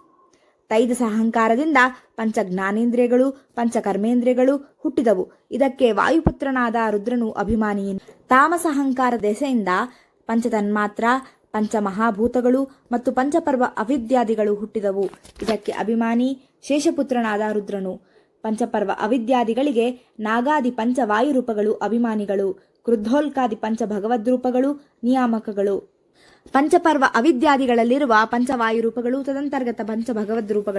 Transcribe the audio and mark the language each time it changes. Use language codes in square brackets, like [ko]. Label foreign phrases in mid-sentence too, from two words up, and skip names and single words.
[kn] ತೈಜಸ ಅಹಂಕಾರದಿಂದ ಪಂಚ ಜ್ಞಾನೇಂದ್ರಿಯಗಳು, ಪಂಚ ಕರ್ಮೇಂದ್ರಿಯಗಳು ಹುಟ್ಟಿದವು. ಇದಕ್ಕೆ ವಾಯುಪುತ್ರನಾದ ರುದ್ರನು ಅಭಿಮಾನಿಯನು. ತಾಮಸ ಅಹಂಕಾರ ದೆಸೆಯಿಂದ ಪಂಚತನ್ಮಾತ್ರ, ಪಂಚಮಹಾಭೂತಗಳು ಮತ್ತು ಪಂಚಪರ್ವ ಅವಿದ್ಯಾದಿಗಳು ಹುಟ್ಟಿದವು. ಇದಕ್ಕೆ ಅಭಿಮಾನಿ ಶೇಷಪುತ್ರನಾದ ರುದ್ರನು. ಪಂಚಪರ್ವ ಅವಿದ್ಯಾದಿಗಳಿಗೆ ನಾಗಾದಿ ಪಂಚವಾಯುರೂಪಗಳು ಅಭಿಮಾನಿಗಳು. ಕ್ರುದ್ಧೋಲ್ಕಾದಿ ಪಂಚ ಭಗವದ್ರೂಪಗಳು ನಿಯಾಮಕಗಳು. ಪಂಚಪರ್ವ ಅವಿದ್ಯಾದಿಗಳಲ್ಲಿರುವ ಪಂಚವಾಯುರೂಪಗಳು ತದಂತರ್ಗತ ಪಂಚ ಭಗವದ್ರೂಪಗಳು.